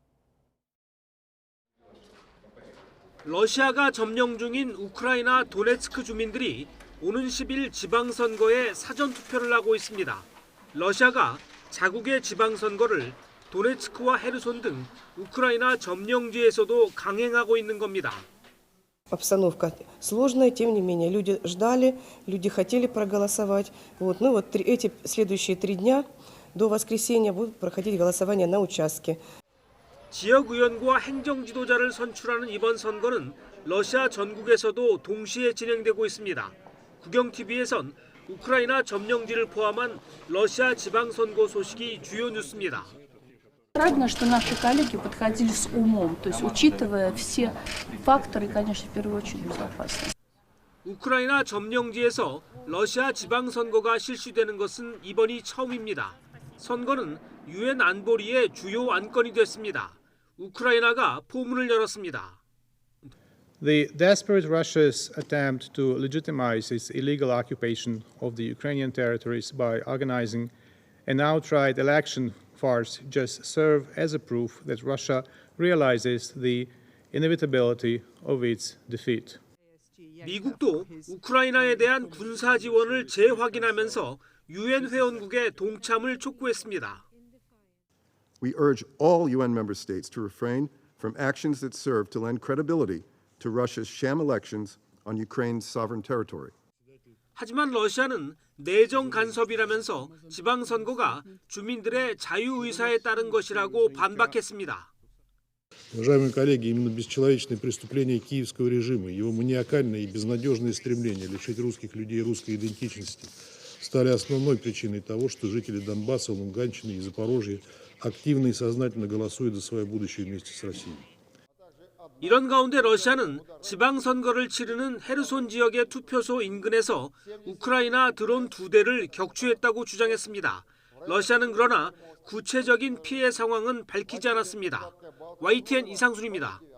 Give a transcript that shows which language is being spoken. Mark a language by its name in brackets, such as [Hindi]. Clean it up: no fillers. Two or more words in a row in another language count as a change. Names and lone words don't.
[Korean] 러시아가 점령 중인 우크라이나 도네츠크 주민들이 오는 10일 지방선거에 사전투표를 하고 있습니다. 러시아가 자국의 지방선거를 도네츠크와 헤르손 등 우크라이나 점령지에서도 강행하고 있는 겁니다. [Russian] Обстановка сложная, тем не менее, люди ждали, люди хотели проголосовать. Эти следующие 3 дня до воскресенья будут проходить голосование на участке. [Korean] 지역 의원과 행정 지도자를 선출하는 이번 선거는 러시아 전국에서도 동시에 진행되고 있습니다. 국영TV에선 우크라이나 점령지를 포함한 러시아 지방선거 소식이 주요 뉴스입니다. [Russian] Правильно, что наши коллеги подходили с умом, то есть учитывая все факторы, конечно, в первую очередь безопасность. [Korean] 우크라이나 점령지에서 러시아 지방선거가 실시되는 것은 이번이 처음입니다. 선거는 유엔 안보리의 주요 안건이 됐습니다. 우크라이나가 포문을 열었습니다. [English] The desperate Russia's attempt to legitimize its illegal occupation of the Ukrainian territories by organizing an outright election farce just serve as a proof that Russia realizes the inevitability of its defeat. [Korean] 미국도 우크라이나에 대한 군사 지원을 재확인하면서 유엔 회원국의 동참을 촉구했습니다. [English] We urge all UN member states to refrain from actions that serve to lend credibility to Russia's sham elections on Ukraine's sovereign territory. [Korean] 하지만 러시아는 내정 간섭이라면서 지방선거가 주민들의 자유의사에 따른 것이라고 반박했습니다. [Russian] Уважаемые коллеги, именно бесчеловечные преступления киевского режима, его маниакальное и безнадежное стремление лишить русских людей русской идентичности стали основной причиной того, что жители Донбасса, Луганщины и Запорожья активно и сознательно голосуют за свое будущее вместе с Россией. [Korean] 이런 가운데 러시아는 지방선거를 치르는 헤르손 지역의 투표소 인근에서 우크라이나 드론 2대를 격추했다고 주장했습니다. 러시아는 그러나 구체적인 피해 상황은 밝히지 않았습니다. YTN 이상순입니다.